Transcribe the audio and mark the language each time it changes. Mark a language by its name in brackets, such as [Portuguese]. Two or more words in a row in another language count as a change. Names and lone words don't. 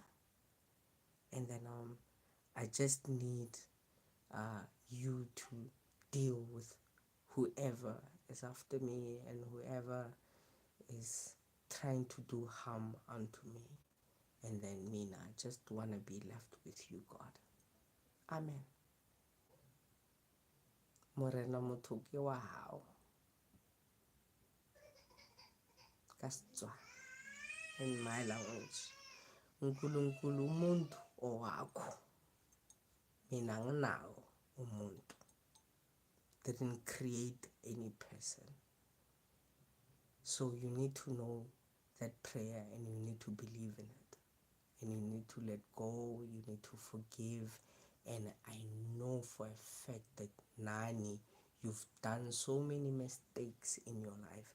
[English] And then I just need you to deal with whoever is after me and whoever is trying to do harm unto me. And then I just want to be left with you, God. [Southern Sotho] Amen. Morena motho ke wa hao. Ka Setswana, [English] in my language. [Zulu] Unkulunkulu umuntu owakho. Mina anginawo umuntu. [English] Didn't create any person. So you need to know that prayer and you need to believe in it. And you need to let go, you need to forgive. And I know for a fact that Nani, you've done so many mistakes in your life.